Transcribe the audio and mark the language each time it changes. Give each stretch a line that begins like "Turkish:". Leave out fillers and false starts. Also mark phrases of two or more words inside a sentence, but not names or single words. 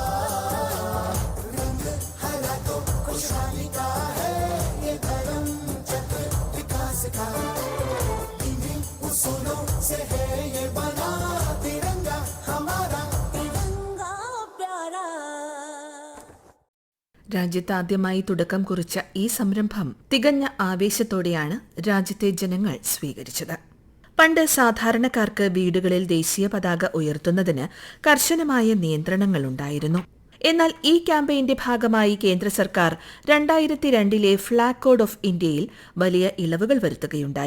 Hindi: रंग हरा तो खुशहाली का है, ये धर्म चक्र विकास का। इन्हीं उसूलों से है ये बना तिरंगा हमारा, तिरंगा प्यारा।
Malayalam: രാജ്യത്ത് ആദ്യമായി തുടക്കം കുറിച്ച ഈ സംരംഭം തികഞ്ഞ ആവേശത്തോടെയാണ് രാജ്യത്തെ ജനങ്ങൾ സ്വീകരിച്ചത്. പണ്ട് സാധാരണക്കാർക്ക് വീടുകളിൽ ദേശീയ പതാക ഉയർത്തുന്നതിന് കർശനമായ നിയന്ത്രണങ്ങളുണ്ടായിരുന്നു. എന്നാൽ ഈ ക്യാമ്പയിന്റെ ഭാഗമായി കേന്ദ്ര സർക്കാർ 2002 ഫ്ളാഗ് കോഡ് ഓഫ് ഇന്ത്യയിൽ വലിയ ഇളവുകൾ വരുത്തുകയുണ്ടായി.